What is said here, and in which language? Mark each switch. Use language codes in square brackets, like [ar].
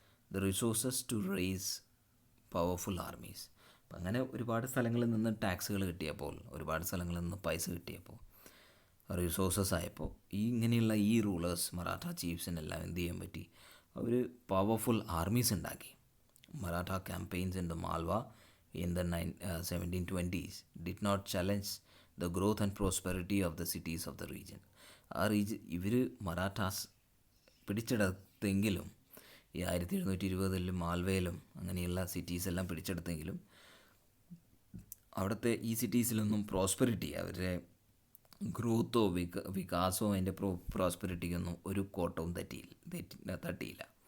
[en] The resources to raise powerful armies. [ml] അപ്പം അങ്ങനെ ഒരുപാട് സ്ഥലങ്ങളിൽ നിന്ന് ടാക്സുകൾ കിട്ടിയപ്പോൾ, ഒരുപാട് സ്ഥലങ്ങളിൽ നിന്ന് പൈസ കിട്ടിയപ്പോൾ, റിസോഴ്സസ് ആയപ്പോൾ ഇങ്ങനെയുള്ള ഈ റൂളേഴ്സ് മറാഠ ചീഫ്സിനെല്ലാം എന്ത് ചെയ്യാൻ പറ്റി? അവർ പവർഫുൾ ആർമീസ് ഉണ്ടാക്കി. [en] Maratha campaigns in the Malwa in the 1720s did not challenge the growth and prosperity of the cities of the region. [ml] ഇവർ മറാഠാസ് പിടിച്ചെടുത്തെങ്കിലും, ഈ 1720 മാൽവയിലും അങ്ങനെയുള്ള സിറ്റീസ് എല്ലാം പിടിച്ചെടുത്തെങ്കിലും അവിടുത്തെ ഈ സിറ്റീസിലൊന്നും പ്രോസ്പെറിറ്റി, അവരുടെ ഗ്രോത്തോ വികാസമോ അതിൻ്റെ പ്രോസ്പെറിറ്റിക്കൊന്നും ഒരു കോട്ടവും തട്ടിയില്ല.